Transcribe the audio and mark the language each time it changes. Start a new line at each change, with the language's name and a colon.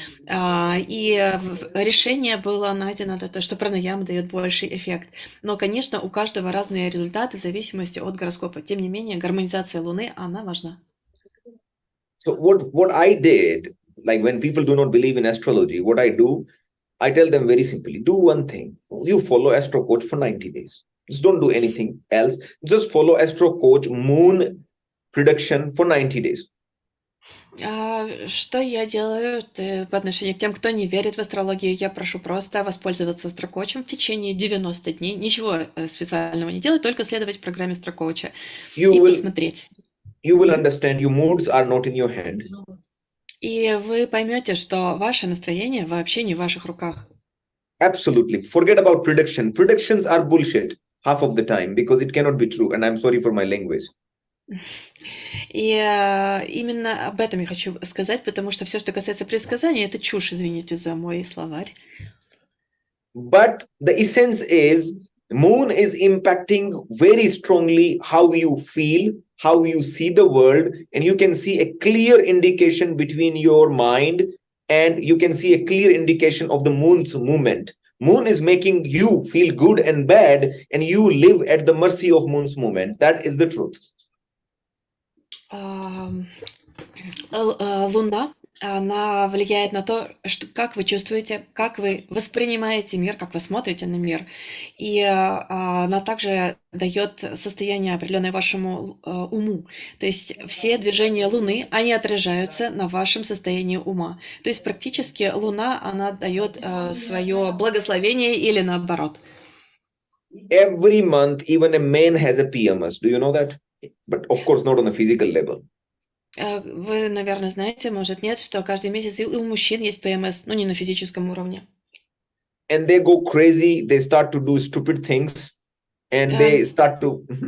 Russian: И решение было найдено, что пранаяма дает больший эффект. Но, конечно, у каждого разные результаты в зависимости от гороскопа. Тем не менее, гармонизация Луны, она важна.
English: So what I did, like when people do not believe in astrology, what I do, I tell them very simply, do one thing. You follow Astro Coach for 90 days. Just don't do anything else. Just follow Astro Coach moon prediction for 90 days.
Russian: Что я делаю по отношению к тем, кто не верит в астрологию? Я прошу просто воспользоваться астрокоучем в течение 90 дней. Ничего специального не делать, только следовать программе астрокоуча
English: You
Russian: и
English: will
Russian: посмотреть.
English: understand your moods are not in your hand.
Russian: И вы поймете, что ваше настроение вообще не в ваших руках.
English: Absolutely. Forget about prediction. Predictions are bullshit half of the time because it cannot be true. And I'm sorry for my language.
Russian: И именно об этом я хочу сказать, потому что все, что касается предсказаний, это чушь, извините за мой словарь.
English: But the essence is moon is impacting very strongly how you feel, how you see the world, and you can see a clear indication between your mind and you can see a clear indication of the moon's movement. Moon is making you feel good and bad, and you live at the mercy of moon's movement. That is the truth.
Russian: Луна, она влияет на то, как вы чувствуете, как вы воспринимаете мир, как вы смотрите на мир. И она также дает состояние определенное вашему уму. То есть все движения Луны, они отражаются на вашем состоянии ума. То есть практически Луна, она дает свое благословение или наоборот.
English: Every month, even a man has a PMS. Do you know that? But of course, not on a physical level.
Russian: Вы, наверное, знаете, может, нет, что каждый месяц и у мужчин есть ПМС, но не на физическом уровне.
English: And they go crazy, they start to do stupid things, and they start to...